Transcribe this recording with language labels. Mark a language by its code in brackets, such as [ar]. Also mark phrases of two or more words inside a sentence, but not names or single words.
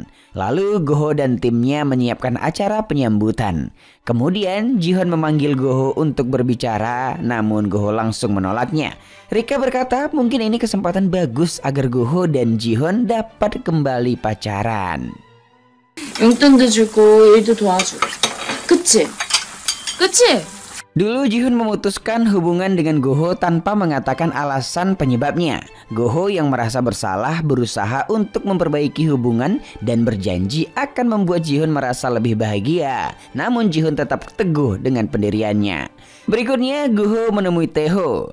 [id] Lalu Goho dan timnya menyiapkan acara penyambutan. Kemudian Jihon memanggil Goho untuk berbicara, namun Goho langsung menolaknya. Rika berkata mungkin ini kesempatan bagus agar Goho dan Jihon dapat kembali pacaran. [ko] 용돈도 주고 일도 도와주고. 그치? 그치? [id] Dulu Jihon memutuskan hubungan dengan Goho tanpa mengatakan alasan penyebabnya. Goho yang merasa bersalah berusaha untuk memperbaiki hubungan dan berjanji akan membuat Jihon merasa lebih bahagia. Namun Jihon tetap teguh dengan pendiriannya. Berikutnya Goho menemui Taeho.